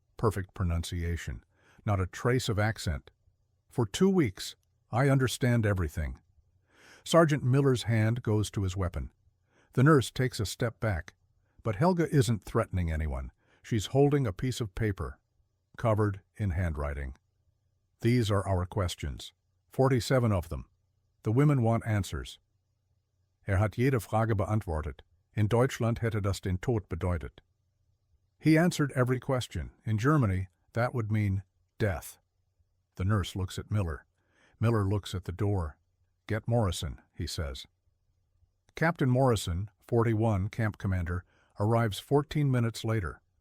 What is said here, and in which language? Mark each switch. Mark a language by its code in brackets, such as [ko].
[en] Perfect pronunciation. Not a trace of accent. "For 2 weeks, I understand everything." Sergeant Miller's hand goes to his weapon. The nurse takes a step back. But Helga isn't threatening anyone. She's holding a piece of paper, covered in handwriting. "These are our questions. 47 of them. The women want answers." [de] Hat jede Frage beantwortet. In Deutschland hätte das den Tod bedeutet. [en] He answered every question. In Germany, that would mean death. The nurse looks at Miller. Miller looks at the door. "Get Morrison," he says. Captain Morrison, 41, camp commander, arrives 14 minutes later.